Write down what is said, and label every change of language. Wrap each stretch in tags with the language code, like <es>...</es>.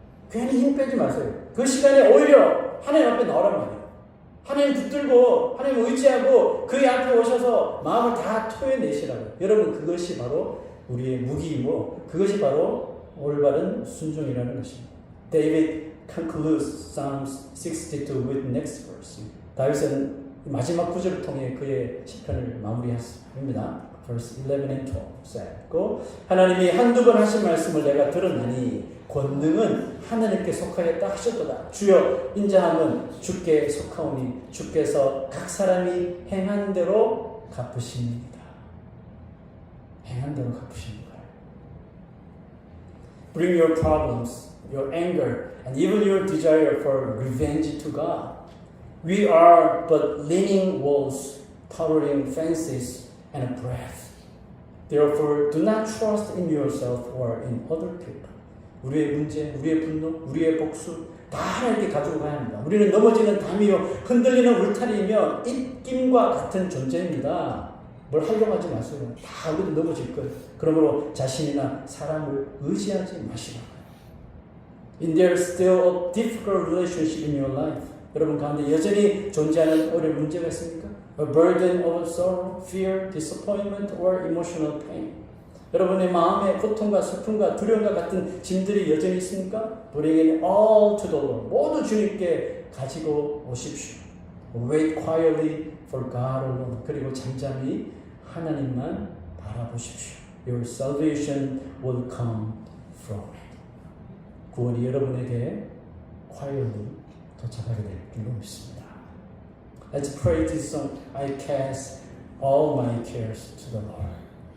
<ko>괜히 힘 빼지 마세요. 그 시간에 오히려 하나님 앞에 나오란 말이에요. 하나님 붙들고 하나님 의지하고 그의 앞에 오셔서 마음을 다 토해내시라고. 여러분 그것이 바로 우리의 무기이고 그것이 바로 올바른 순종이라는 것입니다.</ko> <en>David concludes Psalms 62 with next verse.</en> <ko>다윗은 마지막 구절을 통해 그의 시편을 마무리합니다.</ko> <en>Verse 11 and 12 say</en> <ko>고 하나님이 한두 번 하신 말씀을 내가 들었나니 권능은 하나님께 속하였다 하셨도다. 주여 인자함은 주께 속하오니 주께서 각 사람이 행한 대로 갚으십니다. 행한 대로 갚으시는 거예요.</ko> <en>Bring your problems, your anger, and even your desire for revenge to God. We are but leaning walls, towering fences, and a breath. Therefore, do not trust in yourself or in other people.</en> <ko>우리의 문제, 우리의 분노, 우리의 복수 다 하나님께 가지고 가야 합니다. 우리는 넘어지는 담이요, 흔들리는 울타리이며 입김과 같은 존재입니다. 뭘 하려고 하지 마세요. 다 우리도 넘어질 거예요. 그러므로 자신이나 사람을 의지하지 마시라고요.</ko> <en>In there is still a difficult relationship in your life.</en> <ko>여러분 가운데 여전히 존재하는 어려운 문제가 있습니까?</ko> <en>A burden of sorrow, fear, disappointment, or emotional pain.</en> <ko>여러분의 마음에 고통과 슬픔과 두려움과 같은 짐들이 여전히 있습니까?</ko> <en>Bring it all to the Lord.</en> <ko>모두 주님께 가지고 오십시오.</ko> <en>Wait quietly for God alone.</en> <ko>그리고 잠잠히 하나님만 바라보십시오.</ko> <en>Your salvation will come from it.</en> <ko>구원이 여러분에게</ko> <en>quietly</en> <ko>도착하게 될 줄로 믿습니다.</ko> <en>Let's pray this song. I cast all my cares to the Lord.</en>